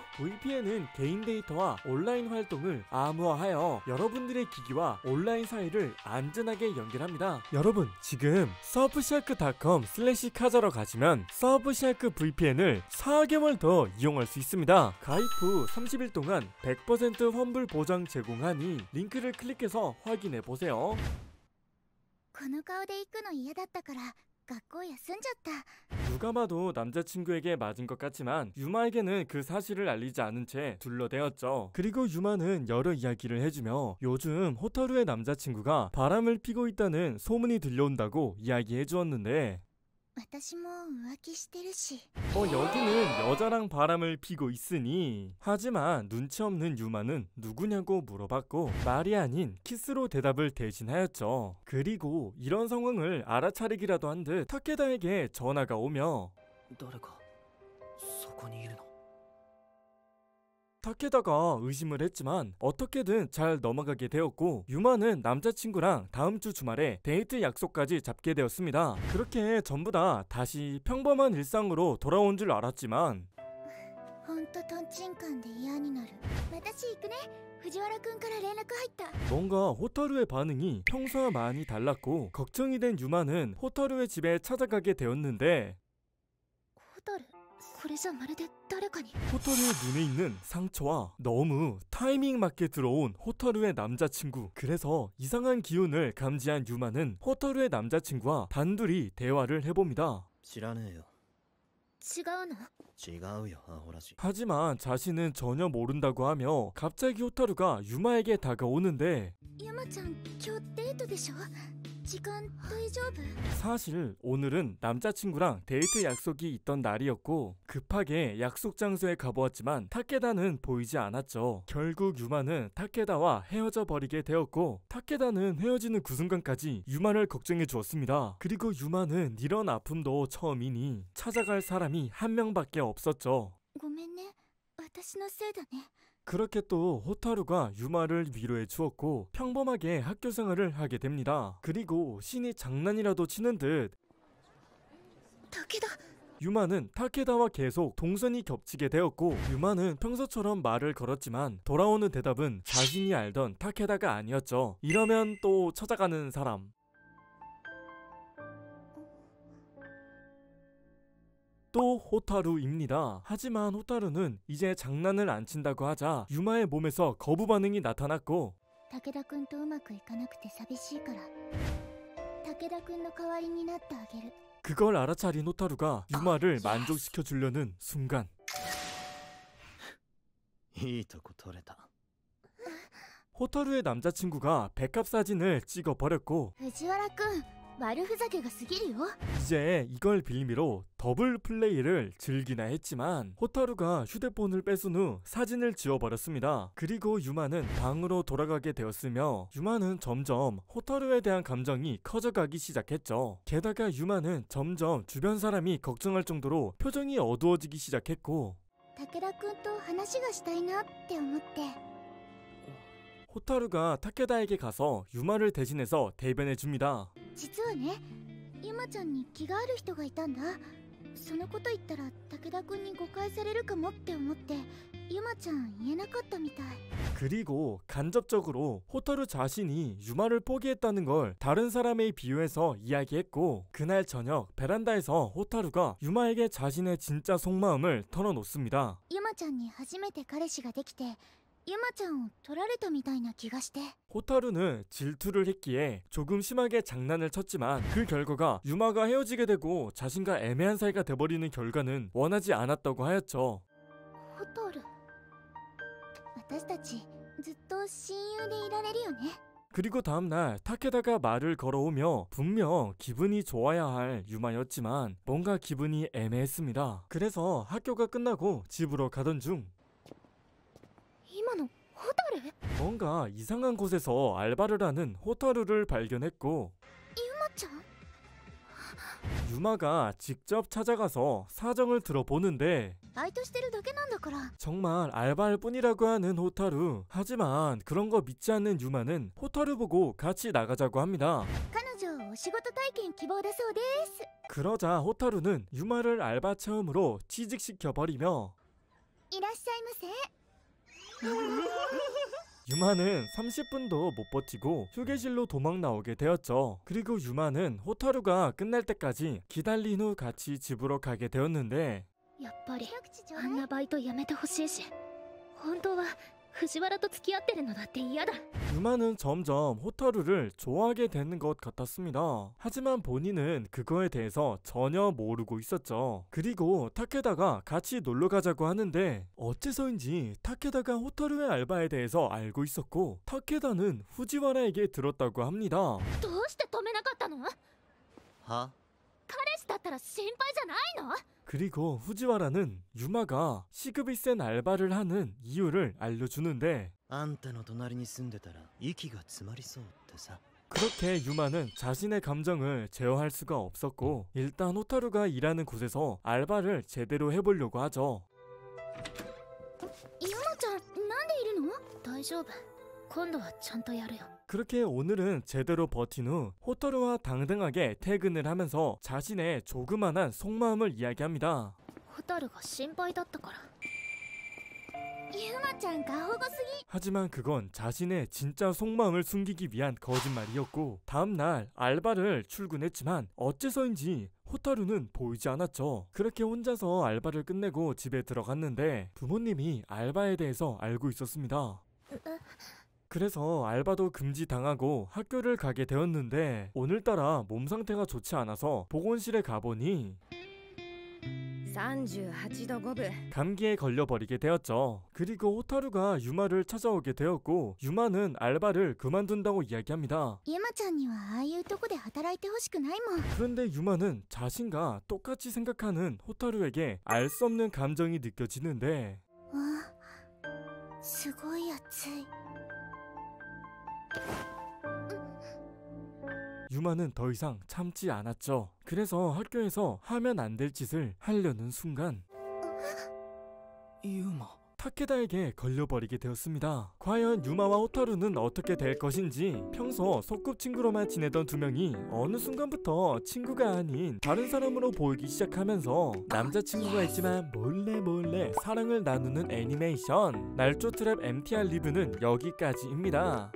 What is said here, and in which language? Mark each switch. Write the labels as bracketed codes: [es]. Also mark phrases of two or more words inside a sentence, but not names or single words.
[ko] VPN은 개인 데이터와 온라인 활동을 암호화하여 여러분들의 기기와 온라인 사이를 안전하게 연결합니다. 여러분, 지금 surfshark.com/카자로 가시면 서브샤크 VPN을 4개월 더 이용할 수 있습니다. 가입 후 30일 동안 100% 환불 보장 제공하니 링크를 클릭해서 확인해 보세요. [ja] この顔で行くの嫌だったから学校休んじゃった。 [ko] 누가 봐도 남자친구에게 맞은 것 같지만 유마에게는 그 사실을 알리지 않은 채 둘러대었죠. 그리고 유마는 여러 이야기를 해주며 요즘 호타루의 남자친구가 바람을 피고 있다는 소문이 들려온다고 이야기해 주었는데 [ja] 私も浮気してるし。 [ko] 여기는 여자랑 바람을 피고 있으니. 하지만 눈치 없는 유마는 누구냐고 물어봤고 말이 아닌 키스로 대답을 대신하였죠. 그리고 이런 상황을 알아차리기라도 한 듯 타케다에게 전화가 오며 [ja] 誰かそこにいるの？ [ko] 타케다가 의심을 했지만 어떻게든 잘 넘어가게 되었고 유마는 남자친구랑 다음 주 주말에 데이트 약속까지 잡게 되었습니다. 그렇게 전부 다 다시 평범한 일상으로 돌아온 줄 알았지만 [ja] ほんとトンチンカンで嫌になる。私行くね。藤原くんから連絡入った。 [ko] 뭔가 호타루의 반응이 평소와 많이 달랐고 걱정이 된 유마는 호타루의 집에 찾아가게 되었는데 [ja] ホタル、これじゃまるで誰かに。 [ko] 호타루의 눈에 있는 상처와 너무 타이밍 맞게 들어온 호타루의 남자친구. 그래서 이상한 기운을 감지한 유마는 호타루의 남자친구와 단둘이 대화를 해봅니다. [ja] 知らねえよ。違うの？違うよ、アホらしい。 [ko] 하지만 자신은 전혀 모른다고 하며 갑자기 호타루가 유마에게 다가오는데 [ja] ゆまちゃん今日デートでしょ？時間大丈夫？ [ko] 사실 오늘은 남자친구랑 데이트 약속이 있던 날이었고 급하게 약속 장소에 가보았지만 타케다는 보이지 않았죠. 결국 유마는 타케다와 헤어져 버리게 되었고 타케다는 헤어지는 그 순간까지 유마를 걱정해 주었습니다. 그리고 유마는 이런 아픔도 처음이니 찾아갈 사람이 한 명밖에 없었죠. [ja] ごめんね。私のせいだね。 [ko] 그렇게 또 호타루가 유마를 위로해 주었고 평범하게 학교 생활을 하게 됩니다. 그리고 신이 장난이라도 치는 듯 [ja] 武田。 [ko] 유마는 타케다와 계속 동선이 겹치게 되었고 유마는 평소처럼 말을 걸었지만 돌아오는 대답은 자신이 알던 타케다가 아니었죠. 이러면 또 찾아가는 사람. 또 호타루입니다. 하지만 호타루는 이제 장난을 안 친다고 하자 유마의 몸에서 거부 반응이 나타났고 [ja] 武田くんとうまくいかなくて寂しいから武田くんの代わりになってあげる。 [ko] 그걸 알아차린 호타루가 유마를 만족시켜 주려는 순간 [ja] いいとこ取れた。 [ko] 호타루의 남자친구가 백합 사진을 찍어버렸고 [ja] 藤原くん悪ふざけが過ぎるよ。 [ko] 이제 이걸 빌미로 더블 플레이를 즐기나 했지만 호타루가 휴대폰을 뺏은 후 사진을 지워버렸습니다. 그리고 유마는 방으로 돌아가게 되었으며 유마는 점점 호타루에 대한 감정이 커져가기 시작했죠. 게다가 유마는 점점 주변 사람이 걱정할 정도로 표정이 어두워지기 시작했고 [ja] 武田くんと話がしたいなって思って。 [ko] 호타루가 타케다에게 가서 유마를 대신해서 대변해줍니다. [ja] 実はね、ゆまちゃんに気がある人がいたんだ。そのこと言ったら武田くんに誤解されるかもって思ってゆまちゃん言えなかったみたい。 [ko] 그리고 간접적으로 호타루 자신이 유마를 포기했다는 걸 다른 사람에 비유해서 이야기했고 그날 저녁 베란다에서 호타루가 유마에게 자신의 진짜 속마음을 털어놓습니다. [ja] ゆまちゃんに初めて彼氏ができてゆまちゃんを取られたみたいな気がして。 [ko] 호타루는 질투를 했기에 조금 심하게 장난을 쳤지만 그 결과가 유마가 헤어지게 되고 자신과 애매한 사이가 돼버리는 결과는 원하지 않았다고 하였죠. [ja] ホタル、私たちずっと親友でいられるよね。 [ko] 그리고 다음날 타케다가 말을 걸어오며 분명 기분이 좋아야 할 유마였지만 뭔가 기분이 애매했습니다. 그래서 학교가 끝나고 집으로 가던 중 [ja] 今のホタル？ [ko] 뭔가 이상한 곳에서 알바를 하는 호타루를 발견했고 [ja] ゆまちゃん？ [ko] 유마가 직접 찾아가서 사정을 들어보는데 [ja] バイトしてるだけなんだから。 [ko] 정말 알바할 뿐이라고 하는 호타루. 하지만 그런 거 믿지 않는 유마는 호타루 보고 같이 나가자고 합니다. [ja] 彼女お仕事体験希望だそうです。 [ko] 그러자 호타루는 유마를 알바 체험으로 취직시켜버리며 [ja] いらっしゃいませ。 [ko] 유마는 30분도 못 버티고 휴게실로 도망 나오게 되었죠. 그리고 유마는 호타루가 끝날 때까지 기다린 후 같이 집으로 가게 되었는데 [ja] やっぱりあんなバイトやめてほしいし、本当は藤原と付き合ってるのだって嫌だ。 [ko] 유마는 점점 호타루를 좋아하게 되는 것 같았습니다. 하지만 본인은 그거에 대해서 전혀 모르고 있었죠. 그리고 타케다가 같이 놀러 가자고 하는데 어째서인지 타케다가 호타루의 알바에 대해서 알고 있었고 타케다는 후지와라에게 들었다고 합니다. [ja] どうして止めなかったの？は彼氏だったら心配じゃないの？ [ko] 그리고 후지와라는 유마가 시급이 센 알바를 하는 이유를 알려주는데 [ja] あんたの隣に住んでたら息が詰まりそうってさ [ko] 그렇게 유마는 자신의 감정을 제어할 수가 없었고 일단 호타루가 일하는 곳에서 알바를 제대로 해보려고 하죠. [ja] ゆまちゃんなんでいるの？大丈夫、今度はちゃんとやるよ。 [ko] 그렇게 오늘은 제대로 버틴 후 호타루와 당당하게 퇴근을 하면서 자신의 조그만한 속마음을 이야기합니다. [ja] ホタルが心配だったから。ゆまちゃん過保護すぎ。 [ko] 하지만 그건 자신의 진짜 속마음을 숨기기 위한 거짓말이었고 다음날 알바를 출근했지만 어째서인지 호타루는 보이지 않았죠. 그렇게 혼자서 알바를 끝내고 집에 들어갔는데 부모님이 알바에 대해서 알고 있었습니다. 그래서 알바도 금지당하고 학교를 가게 되었는데 오늘따라 몸 상태가 좋지 않아서 보건실에 가보니 [ja] 38 度5分 [ko] 감기에 걸려버리게 되었죠. 그리고 호타루가 유마를 찾아오게 되었고 유마는 알바를 그만둔다고 이야기합니다. [ja] ゆまちゃんにはああいうとこで働いてほしくないもん。 [ko] 그런데 유마는 자신과 똑같이 생각하는 호타루에게 알 수 없는 감정이 느껴지는데 [ja] あ、すごい暑い。 [ko] 유마는 더 이상 참지 않았죠. 그래서 학교에서 하면 안 될 짓을 하려는 순간 [ja] ユーマ [ko] 타케다에게 걸려버리게 되었습니다. 과연 유마와 호타루는 어떻게 될 것인지 평소 소꿉친구로만 지내던 두 명이 어느 순간부터 친구가 아닌 다른 사람으로 보이기 시작하면서 남자친구가 있지만 몰래 사랑을 나누는 애니메이션 날조 트랩 MTR 리뷰는 여기까지입니다.